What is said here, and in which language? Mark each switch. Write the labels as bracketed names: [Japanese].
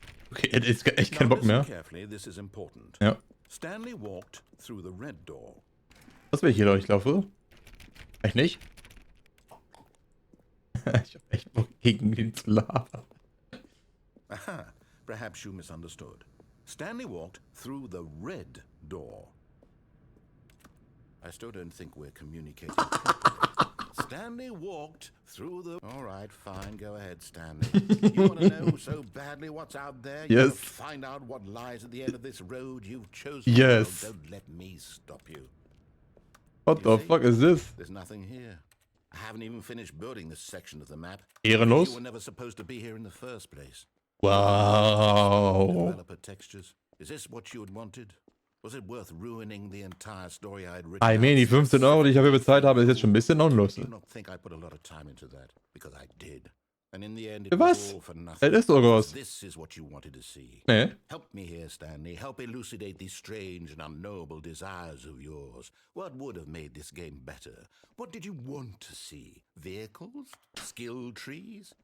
[German] Okay, jetzt ist echt kein [English] Now [German] Bock mehr. [English] listen carefully, this is important. [German] Ja. [English] Stanley walked through the red door. [German] Was will ich hier durchlaufen? Echt nicht? Ich hab echt Bock, gegen ihn zu labern. [English] Aha, perhaps you misunderstood. Stanley walked through the red door. I still don't think we're communicating properly. Stanley walked through the... All right, fine, go ahead, Stanley. You want to know so badly what's out there? You Yes. want to find out what lies at the end of this road you've chosen? Yes. Well, don't let me stop you. What You the see? fuck is this? There's nothing here. I haven't even finished building this section of the map. [German] Ehrenlos? [English] You were never supposed to be here in the first place. Wow. Developer textures. Is this what you had wanted? Was it worth ruining the entire story I had written? [German] I mean, die 15 Euro, die ich dafür bezahlt habe, ist jetzt schon ein bisschen unlustig. [English] Do not think I put a lot of time into that, because I did. And in the end it was [German] Was? [English] all for nothing. [German] Das ist irgendwas. [English] This is what you wanted to see. [German] Nee. [English] Help me here, Stanley. Help elucidate these strange and unknowable desires of yours. What would have made this game better? What did you want to see? Vehicles? Skill trees?